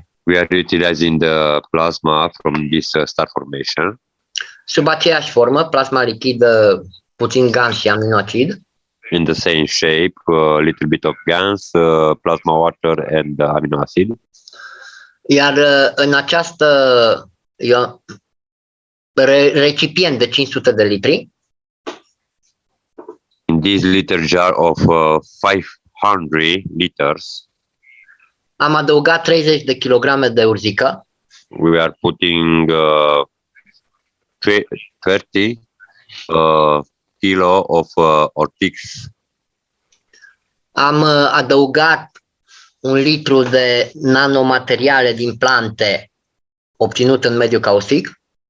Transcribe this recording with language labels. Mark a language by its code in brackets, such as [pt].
[en] We are utilizing the plasma from this star formation. [ro] Sub aceeași formă, plasma lichidă, puțin GAN și aminoacid. [en] In the same shape, a little bit of GANs, plasma water and amino acid. [ro] Iar în această recipient de 500 de litri, [en] in this liter jar of 500 liters, [ro] am adăugat 30 de kilograme de urzică. [en] We are putting 30 kilo of ortix. [ro] Am adăugat 1 litru de nanomateriale din plante obținut în mediul caustic.